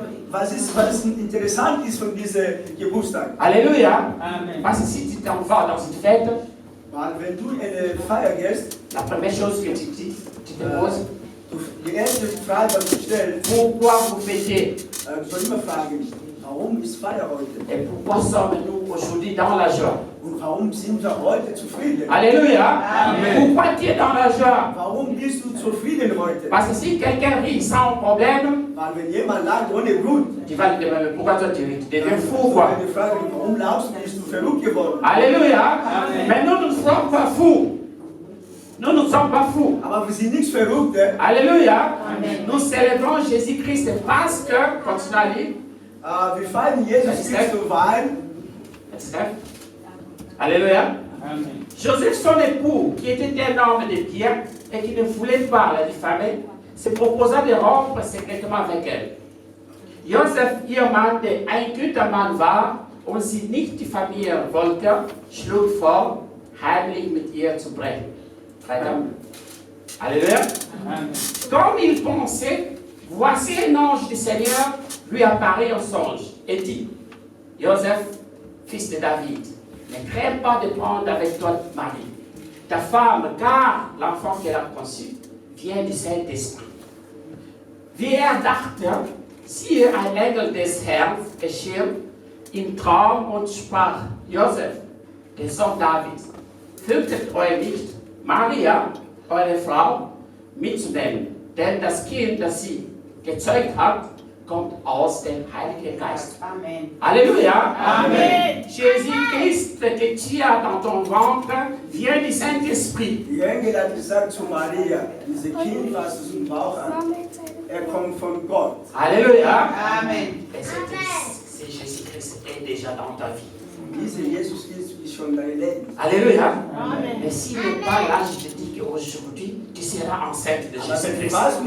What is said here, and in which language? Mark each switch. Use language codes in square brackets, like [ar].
[de] Was interessant ist von diesem Geburtstag? [fr] Alléluia. Parce que si tu t'en vas dans une fête, [de] Weil wenn du in eine Feier gehst, [fr] la première chose que tu te poses, [de] die erste Frage, was du stellst, [fr] pourquoi vous fêtez? [de] du sollst immer fragen, Warum ist Feier heute? [fr] Et pourquoi sommes-nous aujourd'hui dans la joie? [de] Und warum sind wir heute zufrieden? [fr] Alléluia. Amen. Pourquoi tu es dans la joie? [de] Warum bist du zufrieden heute? [fr] Parce que si quelqu'un rit sans problème, [de] Weil wenn jemand lacht ohne Grund, [fr] tu vas lui demander pourquoi toi tu ris? Tu deviens fou, quoi. [de] wenn du fragst, warum lachst du, bist du verrückt geworden? [fr] Alléluia. Mais nous ne sommes pas fous. Nous ne sommes pas fous. [de] Aber wir sind nicht verrückt. [fr] Alléluia. Nous célébrons Jésus-Christ parce que, continue à lire. [de] Wir feiern Jesus Christus, weil. [fr] Alléluia. Joseph, son époux, qui était un homme de pierre et qui ne voulait pas la diffamer, se proposa de rompre secrètement avec elle. [de] Joseph, ihr Mann, der ein guter Mann war und sie nicht diffamieren wollte, schlug vor, heimlich mit ihr zu brechen. [fr] Alléluia. Comme il pensait, voici un ange du Seigneur lui apparaît en songe et dit, Joseph, fils de David, ne crains pas de prendre avec toi Marie, ta femme, car l'enfant qu'elle a conçu vient du Saint-Esprit. [de] Wie dachte, siehe, ein Engel des Herrn erschien im Traum und sprach, Joseph, der Sohn Davids, fürchtet euch nicht, Maria, eure Frau, mitzunehmen, denn das Kind, das sie gezeugt hat, kommt aus dem Heiligen Geist. [fr] Amen. Alléluia. Amen. Jésus-Christ que tu as dans ton ventre vient du Saint-Esprit. [de] Die Engel hat gesagt zu Maria, dieses Kind, was du im Bauch hast, kommt von Gott. [fr] Alléluia. Amen. Et c'est Jésus-Christ est déjà dans ta vie. [de] Dieser Jesus Christus ist schon dein Leben. [fr] Alléluia. Amen. Mais s'il n'est pas là, je te dis qu'aujourd'hui, tu seras enceinte de Jésus-Christ.